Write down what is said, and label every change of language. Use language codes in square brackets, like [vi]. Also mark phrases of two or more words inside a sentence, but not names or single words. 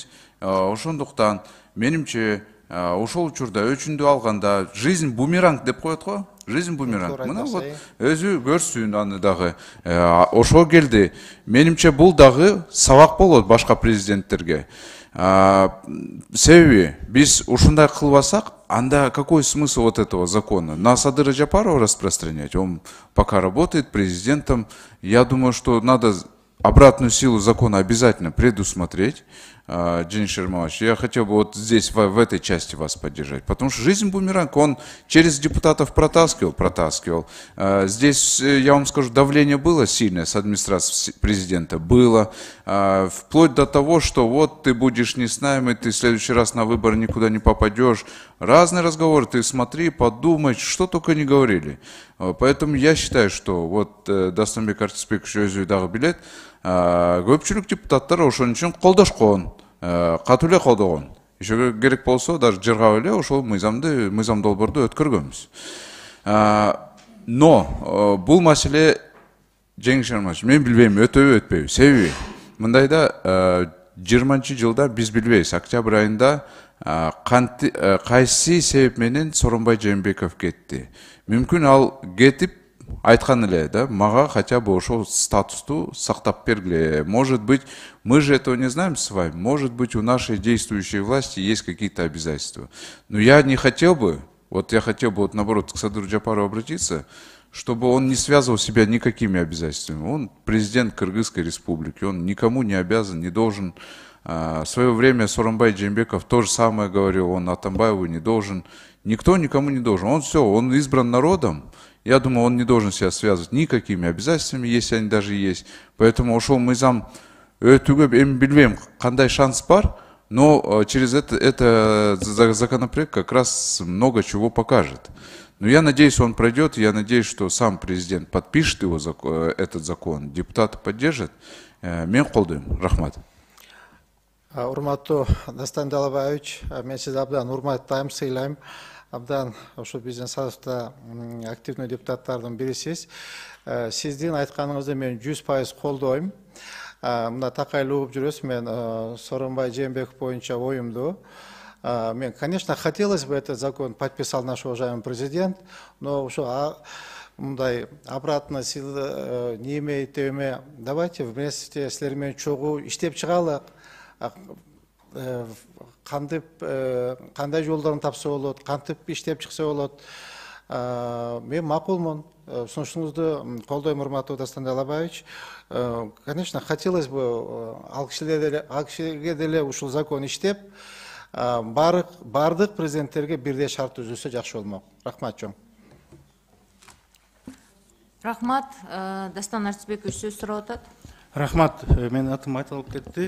[ky] Ошондуктан менимче ошол учурда өчүндү алганда [ru] жизнь бумеранг [ky] деп коет го. [ru] Жизнь бумеранг. [ky] Мына вот өзү көрсүн аны дагы. Ошо келди. Менимче бул дагы сабак болот башка президенттерге. Себеби биз ушундай кылбасак, анда [ru] какой смысл вот этого закона? На Садыра Жапарова распространять? Он пока работает президентом. Я думаю, что надо обратную силу закона обязательно предусмотреть. Жеңиш Шерматович, я хотел бы вот здесь, в этой части вас поддержать. Потому что жизнь бумеранг, он через депутатов протаскивал. Здесь, я вам скажу, давление было сильное с администрации президента. Было. Вплоть до того, что вот ты будешь не с нами, ты в следующий раз на выборы никуда не попадешь. Разные разговоры, ты смотри, подумай, что только не говорили. Поэтому я считаю, что вот [ky] Дастанбек Артисбекович өзү дагы билет, көпчүлүк депутаттар ошон үчүн колдошкон, катуу эле колдогон. Иши керек болсо даже жыргап эле ошол мыйзам долбоорду өткөргөнбүз. Но бул маселе Жеңиш Шерматович, мен билбейм, өтөбү өтпөйбү. Себеби мындайда 20-жылда биз билбейбиз, октябрь айында кайсы себеп менен Сооронбай Жээнбеков кетти. Мүмкүн ал кетип айткан эле да, мага [ru] хотя бы [ky] ошол статусту сактап бергиле. [ru] Может быть, мы же этого не знаем с вами, может быть, у нашей действующей власти есть какие-то обязательства. Но я не хотел бы, я хотел бы наоборот к Садыру Жапарову обратиться, чтобы он не связывал себя никакими обязательствами. Он президент Кыргызской республики, он никому не обязан, не должен. В свое время Сооронбай Жээнбеков то же самое говорил, он Атамбаеву не должен. Никто никому не должен. Он все, он избран народом, Я думаю, он не должен себя связывать никакими обязательствами, если они даже есть. [ky] Поэтому ошол мыйзам өтүүгө эми билбейм кандай шанс бар, [ru] но через это законопроект как раз много чего покажет. Но я надеюсь, он пройдет, я надеюсь, что сам президент подпишет его, этот закон, депутаты поддержат. [ky] Мен колдойм. Рахмат. Урматтуу Дастан Далабаевич, мен сизди абдан урматтайм, сыйлайм. Абдан ошо биздин сафта активный депутаттардын бирисиз. Сиздин айтканыңызды мен 100% колдойм. Мына такайлуу угуп жүрөсүз, мен Сооронбай Жээнбеков боюнча оюмду. [ru] Мне, конечно, хотелось бы этот закон подписал наш уважаемый президент, но уж мындай обратно сил не имеет теме. Давайте вместе с [ky] лермен чогуу иштеп чыгалы. Кандай жолдорун тапса болот, кантип иштеп чыкса болот. Мен макулмун. Сунушуңузду колдойм, урматтуу Дастан Далабаевич. [ru] Конечно, хотелось бы [ky] ал кишилерге деле ушул закон иштеп, бардык президенттерге бирдей шарт түзүлсө жакшы болмок. Рахмат чоң. Рахмат. Дастан Артисбекович сөз сурап атат. Рахмат. Мен атым айтылып кетти.